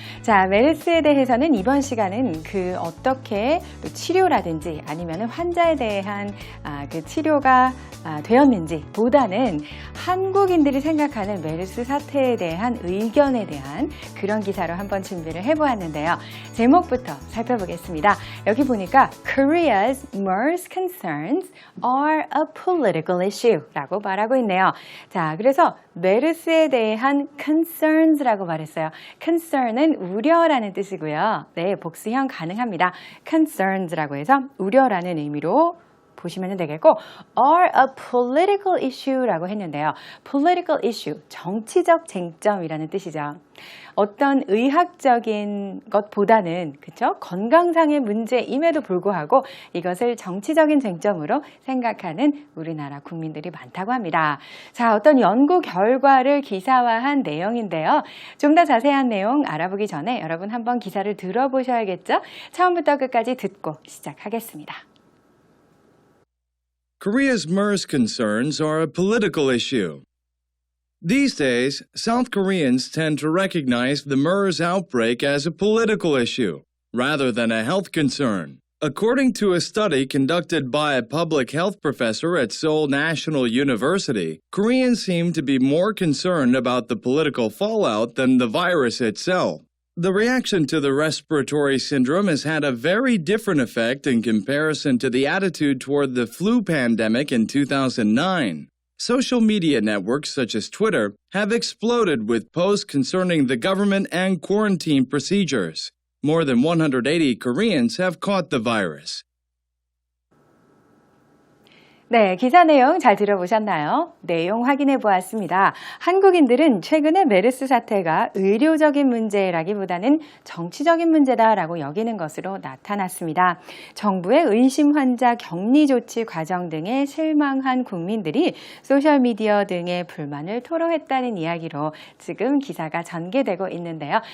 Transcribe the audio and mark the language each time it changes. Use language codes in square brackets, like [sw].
[ko] 자, 메르스에 대해서는 이번 시간은 어떻게 치료라든지 아니면 환자에 대한 그 치료가 되었는지 보다는 한국인들이 생각하는 메르스 사태에 대한 의견에 대한 그런 기사로 한번 준비를 해보았는데요. 제목부터 살펴보겠습니다. 여기 보니까 [en] Korea's MERS concerns are a political issue [ko] 라고 말하고 있네요. 자, 그래서 메르스에 대한 concerns라고 말했어요. concern은 우려라는 뜻이고요. 네, 복수형 가능합니다. concerns라고 해서 우려라는 의미로 보시면 되겠고, [en] are a political issue [ko] 라고 했는데요. political issue, 정치적 쟁점이라는 뜻이죠. 어떤 의학적인 것보다는 그쵸? 건강상의 문제임에도 불구하고 이것을 정치적인 쟁점으로 생각하는 우리나라 국민들이 많다고 합니다. 자, 어떤 연구 결과를 기사화한 내용인데요. 좀 더 자세한 내용 알아보기 전에 여러분 한번 기사를 들어보셔야겠죠? 처음부터 끝까지 듣고 시작하겠습니다. [en] Korea's MERS concerns are a political issue. These days, South Koreans tend to recognize the MERS outbreak as a political issue, rather than a health concern. According to a study conducted by a public health professor at Seoul National University, Koreans seem to be more concerned about the political fallout than the virus itself. The reaction to the respiratory syndrome has had a very different effect in comparison to the attitude toward the flu pandemic in 2009. Social media networks such as Twitter have exploded with posts concerning the government and quarantine procedures. More than 180 Koreans have caught the virus. [ko] 네, 기사 내용 잘 들어보셨나요? 내용 확인해 보았습니다. 한국인들은 최근에 메르스 사태가 의료적인 문제라기보다는 정치적인 문제다라고 여기는 것으로 나타났습니다. 정부의 의심 환자 격리 조치 과정 등에 실망한 국민들이 소셜미디어 등의 불만을 토로했다는 이야기로 지금 기사가 전개되고 있는데요.